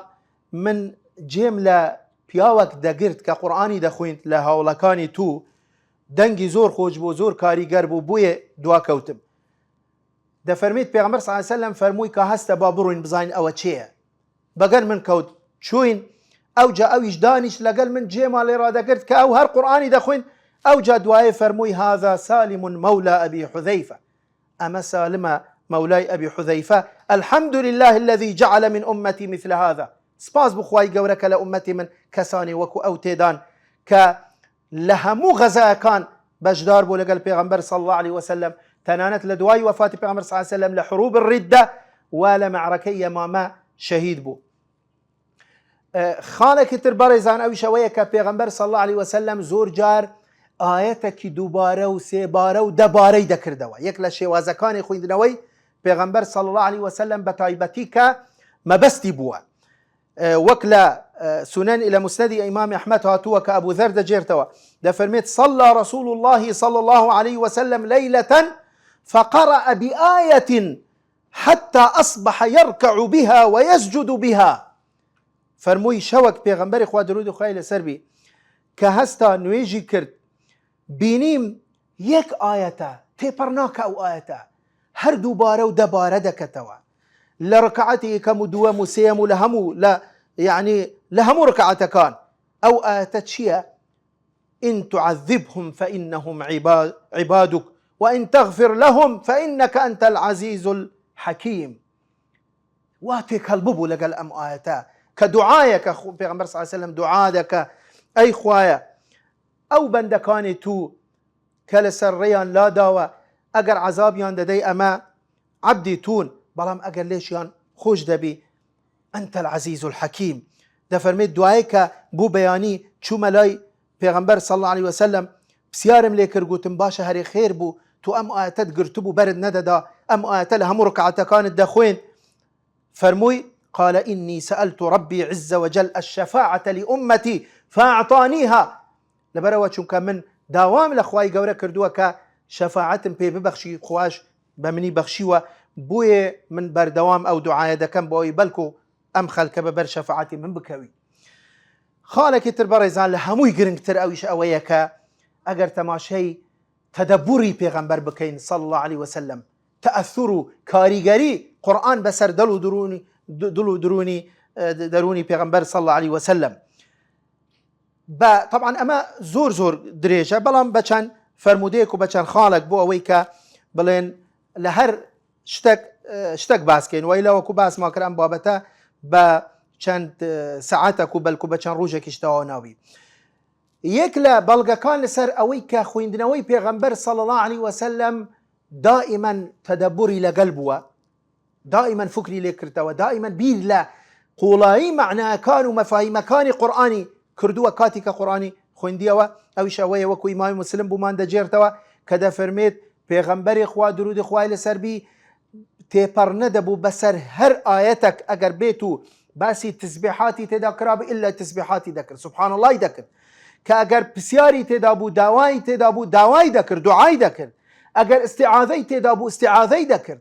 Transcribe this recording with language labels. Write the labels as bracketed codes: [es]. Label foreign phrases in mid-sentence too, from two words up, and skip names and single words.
[ckb] من جێم لە پیاوەک دەگرت کە قورئانی دەخوێند لە هاوڵەکانی تو دەنگی زۆر خۆش بوو زۆر کاریگەر بوو بۆیە دوا کەوتم دەفەرمێت پێغەمبەر [ar] صلی الله عليه وسلم [ckb] فەرمووی کە هەستە با بڕۆین بزانین ئەوە چێیە بەگەر من کەوت چوین ئەوجا ئەویش دانیش لەگەل من جێمان لێ ڕادەگرت کە ئەو هەر قورئانی دەخوێن ئەوجا دوایێ فەرمووی [ar] هذا سالم مولى أبي حذيفة [ckb] ئەمە سالمە مەولای ئەبی حوذەیفە [ar] الحمد لله الذي جعل من أمتي مثل هذا [ckb] سپاس بخوای گەورە کە لە ئومەتی من کەسانی وەکو ئەو تێدان کە لە هەموو غەزایەکان بەشدار بوو لەگەڵ پێغەمبەر [ar] صلى الله عليه وسلم، [ckb] تەنانەت لە دوای وەفاتی پێغەمبەر [ar] صلى الله عليه وسلم [ckb] لە [ar] حروب الردة [ckb] و لە معرەکەی یەمامە شەهید بوو. خاڵێکی تر بەڕێزان ئەویش ئەوەیە کە پێغەمبەر [ar] صلى الله عليه وسلم [ckb] زۆر جار ئاەتێکی دووبارە و سێبارە و دەبارەی دەکردەوە. یەک لە شێوازەکانی خوێندنەوەی پێغەمبەر [ar] صلى الله عليه وسلم [ckb] بە تایبەتی کە مەبەستی بووە، وەک لە سنن إلى مسند إمام أحمد هاتووە کە ئەبوو ذەر دەجێرتەوە دەفەرمێت [ar] صلى رسول الله صلى الله عليه وسلم ليلة فقرأ بآية حتى أصبح يركع بها ويسجد بها. [ckb] فەرمووی شەوەک پێغەمبەری خوا درود و خوای لەسەر بی کە هەستا نوێژی کرد، بینیم یەک ئاەتە تێپەڕ ناکە ئەو ئاەتە، هەر دووبارە و دەبارە دەکەتەوە لە ڕکعەتی یەکەم و دووەم و سێم و لە هەموو لە هەموو ڕکعەتەکان. ئەو ئاەتە چییە؟ [ar] إن تعذبهم فإنهم عبادك وإن تغفر لهم فإنك أنت العزيز الحكيم. [ckb] واتێک هەڵببوو لەگەڵ ئەم ئاەتە کە دوعایەکە پێغەمبەر [ar] صلی الله عليه وسلم [ckb] دوعا دەکە، ئەی خوایە ئەو بەندەکانی تو کە لەسەر ڕێیان لاداوە ئەگەر عەزابیان دەدەی ئەمە عەبدی تون، بەڵام ئەگەر لێشیان خۆش دەبی [ar] ئەنتە العەزیز الحەکیم. [ckb] دەفەرمێت دوایە کە بوو بەیانی چوومە لای پێغەمبەر [ar] صلی الله عليه وسلم [ckb] پرسیارم لێ کرد، گوتم باشە هەرێ خێر بوو تو ئەم ئاەتەت گرتبوو بەرت نەدەدا، ئەم ئاەتە لە هەموو ڕکعەتەکانت دەخوێن. [ar] فەرمووی قال إني سألت ربي عز وجل الشفاعة لأمتي فأعطانيها. [ckb] لبرەوە چونکە من داوام لە خوای گەورە کردووە کە شەفاعەتم پێ ببەخشی، خواش بە منی بەخشیوە، بۆیە من بەردەوام ئەو دوعایە دەکەم بۆی بەلکو ئەم خەڵکە بەبەر شەفاعەتی من بکەوی. خاڵێکی تر بەڕێزان لە هەمووی گرنگتر ئەویش ئەوەیە کە ئەگەر تەماشای تەدەبوری پێغەمبەر بکەین [ar] صلى الله عليه وسلم، [ckb] تەئەثور و کاریگەری قورئان بەسەر دڵ و دەرونی پێغەمبەر [ar] صلى الله عليه وسلم. [ckb] طبعا ئەمە زۆر درێژە، بەڵام بەچەند فەرمودەیەک و بەچەند خاڵێک بۆ ئەوەی کە بڵێن لە هەر شتێک باسکەین، وای لەوەکو باسما کرد ئەم بابەتە بە چەند سەعاتێک و بەلکو بە چەند ڕۆژێکیش تەواو ناوی. یەک لە بەڵگەکان لەسەر ئەوەی کە خوێندنەوەی پێغەمبەر [ar] صلى الله عليه وسلم [ckb] دائما تەدەبوری لەگەڵ بووە، دائما فکری لێ کردەوە، دائما بیر لە قوڵایی معناکان و مەفاهیمەکانی قورئانی کردووە کاتی کە قورئانی خوێندیەوە. ئەویش ئەوەیە وەکو ئیمامی مسلم بوومان دەجێرتەوە کە دەفەرمێت پێغەمبەری خوا درودی خوای لەسەر بی تێپەڕ نەدەبوو بەسەر هەر ئاەتێک ئەگەر بێت و باسی تسبیحاتی تێدا کرابە ئللا تسبیحاتی دەکرد، [ar] سبحان اللهی [ckb] دەکرد، کە ئەگەر پرسیاری تێدا بوو داوای تێدا بوو داوای دەکرد، دوعای دەکرد، ئەگەر ئیستیعاذەی تێدا بوو ئیستیعاذەی دەکرد.